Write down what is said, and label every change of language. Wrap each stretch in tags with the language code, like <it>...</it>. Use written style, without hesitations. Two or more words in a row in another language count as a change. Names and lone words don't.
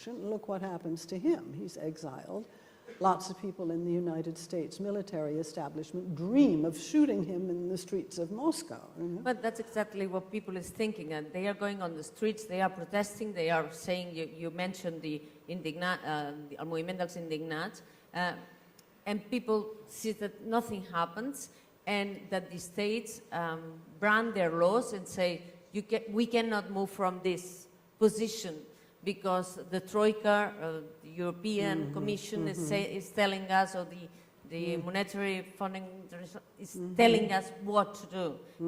<en>Look what happens to him. He's exiled. lots of people in the United States military establishment dream of shooting him in the streets of Moscow. You know? But that's exactly what people is thinking, and they are going on the streets, they are protesting, they are saying, you mentioned the</en> <ca>el moviment dels indignats,</ca> <en>and people see that nothing happens, and that the states brand their laws and say, we cannot move from this position because the Troika, the European Commission is telling us, or the Monetary Funding is telling us what to do.</en>